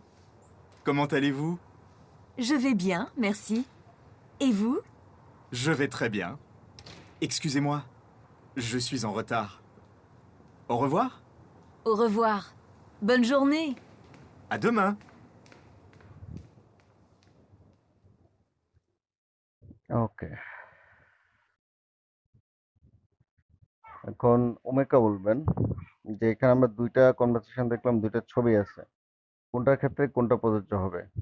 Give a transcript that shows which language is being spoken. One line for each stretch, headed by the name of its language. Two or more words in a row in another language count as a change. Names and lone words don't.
French: Comment allez-vous? Je vais bien, merci. Et vous? Je vais très bien. Excusez-moi, je suis en retard. Au revoir. Au revoir. Bonne journée. À demain.
Bangla: ওকে, এখন ওমেকা বলবেন যে এখানে আমরা দুইটা কনভারসেশন দেখলাম, দুইটা ছবি আছে, কোনটার ক্ষেত্রে কোনটা প্রযোজ্য হবে?